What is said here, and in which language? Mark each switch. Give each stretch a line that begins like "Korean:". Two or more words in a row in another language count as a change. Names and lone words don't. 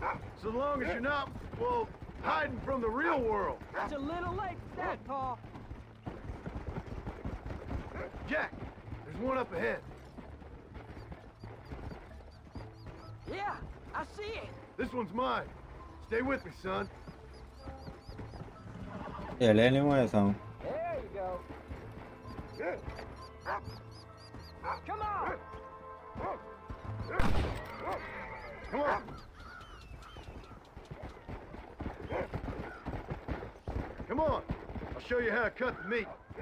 English: So long as you're not, well, hiding from the real world. It's a little late for that, Pa. Jack, there's one up ahead. Yeah, I see it. This one's mine. Stay with me, son.
Bulgarian: Елени му е само.
English: There you go. Come on! Come on. Come on. I'll show you how to cut the meat.